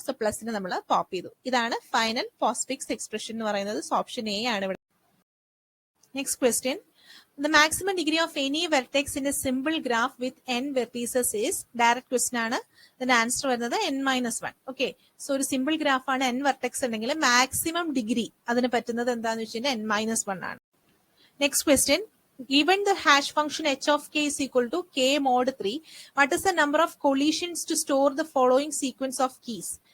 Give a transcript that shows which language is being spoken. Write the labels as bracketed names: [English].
[Malayalam] So പ്ലസിന് നമ്മൾ pop ചെയ്തു. ഇതാണ് ഫൈനൽ പോസ്റ്റ്ഫിക്സ് എക്സ്പ്രഷൻ എന്ന് പറയുന്നത്. സോ ഓപ്ഷൻ എ ആണ് ഇവിടെ. Next question. [English] The maximum degree of any vertex in a simple graph with n vertices is. [Malayalam] Direct question ആണ്. ഇതിന്റെ ആൻസർ വരുന്നത് n-1. ഓക്കെ. സോ ഒരു സിമ്പിൾ ഗ്രാഫ് ആണ്, n വെർട്ടെക്സ് ഉണ്ടെങ്കിൽ മാക്സിമം ഡിഗ്രി അതിന് പറ്റുന്നത് എന്താണെന്ന് വെച്ച് കഴിഞ്ഞാൽ n-1 ആണ്. Next question. [English] given the hash function h of k is equal to k mod 3, what is the number of collisions to store the following sequence of keys?